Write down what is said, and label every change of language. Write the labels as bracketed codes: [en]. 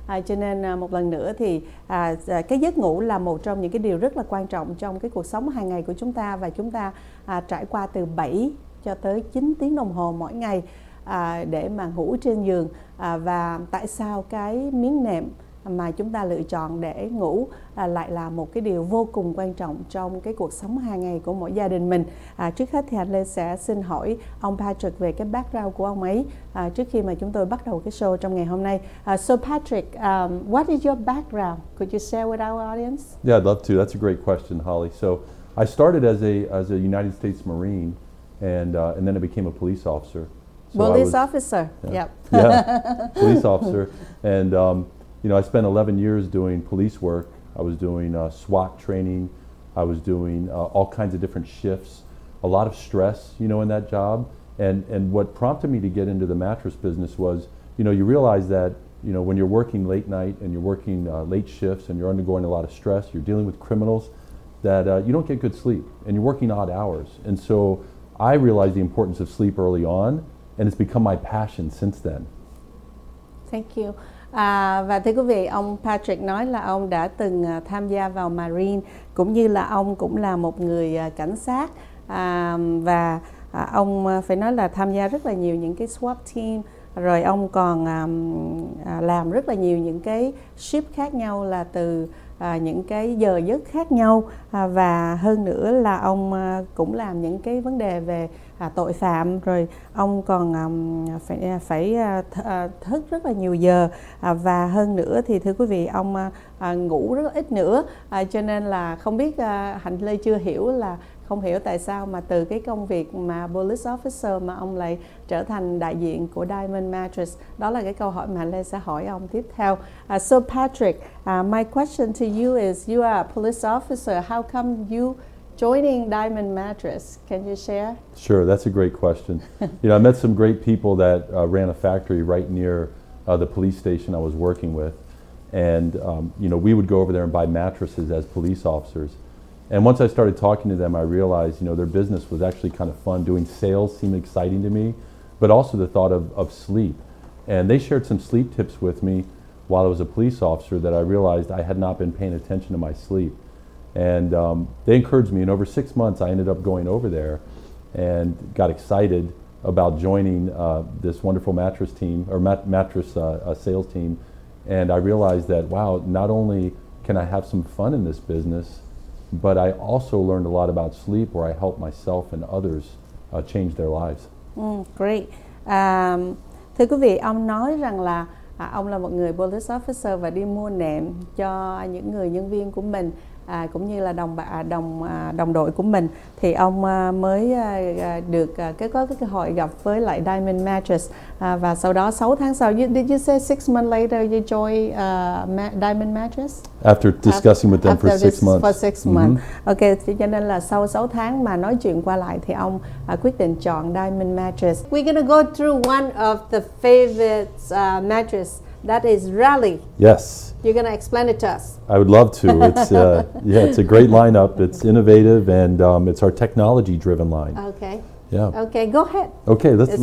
[vi] Cho nên một lần nữa thì cái giấc ngủ là một trong những cái điều rất là quan trọng trong cái cuộc sống hàng ngày của chúng ta và chúng ta trải qua từ 7 cho tới 9 tiếng đồng hồ mỗi ngày để mà ngủ trên giường, và tại sao cái miếng nệm mà chúng ta lựa chọn để ngủ lại là một cái điều vô cùng quan trọng trong cái cuộc sống hàng ngày của mỗi gia đình mình. Trước hết thì Hạnh Lê sẽ xin hỏi ông Patrick về cái background của ông ấy trước khi mà chúng tôi bắt đầu cái show trong ngày hôm nay. [en] So Patrick, what is your background? Could you share with our audience? Yeah, I'd love to. That's a great question, Holly. So I started as a United States Marine, and then I became a police officer. So police officer. Yeah, police officer, and I spent 11 years doing police work. I was doing SWAT training. I was doing all kinds of different shifts. A lot of stress, in that job. And what prompted me to get into the mattress business was, you realize that, when you're working late night and you're working late shifts and you're undergoing a lot of stress, you're dealing with criminals, that you don't get good sleep and you're working odd hours. And so I realized the importance of sleep early on, and it's become my passion since then. Thank you. [vi] Và thưa quý vị, ông Patrick nói là ông đã từng tham gia vào Marine, cũng như là ông cũng là một người cảnh sát, và ông phải nói là tham gia rất là nhiều những cái SWAT team, rồi ông còn làm rất là nhiều những cái shift khác nhau, là từ những cái giờ giấc khác nhau, và hơn nữa là ông cũng làm những cái vấn đề về tội phạm, rồi ông còn phải thức rất là nhiều giờ, và hơn nữa thì thưa quý vị, ông ngủ rất ít nữa, cho nên là không biết Hạnh Lê chưa hiểu là không hiểu tại sao mà từ cái công việc mà police officer mà ông lại trở thành đại diện của Diamond Mattress. Đó là cái câu hỏi mà Lê sẽ hỏi ông tiếp theo. [en] So Patrick, my question to you is, you are a police officer. How come you joining Diamond Mattress? Can you share? Sure, that's a great question. I met some great people that ran a factory right near the police station I was working with. And, we would go over there and buy mattresses as police officers. And once I started talking to them, I realized, their business was actually kind of fun. Doing sales seemed exciting to me, but also the thought of sleep. And they shared some sleep tips with me while I was a police officer that I realized I had not been paying attention to my sleep. And they encouraged me, and over 6 months I ended up going over there and got excited about joining this wonderful mattress team, or mattress sales team. And I realized that, wow, not only can I have some fun in this business, but I also learned a lot about sleep, where I help myself and others change their lives. Great. [vi] Thưa quý vị, ông nói rằng là ông là một người police officer và đi mua nệm cho những người nhân viên của mình, cũng như là đồng đội của mình, thì ông mới được có cái cơ hội gặp với lại Diamond Mattress, và sau đó 6 tháng sau, [en] did you say 6 months later you joined Diamond Mattress? After discussing with them for 6 months. For 6 months. [vi] Okay, cho nên là sau 6 tháng mà nói chuyện qua lại thì ông quyết định chọn Diamond Mattress. [en] We're gonna go through one of the favorite mattress. That is Rally. Yes. You're going to explain it to us. I would love to. It's it's a great lineup. It's innovative, and it's our technology-driven line. Okay. Yeah. Okay, go ahead. Okay, let's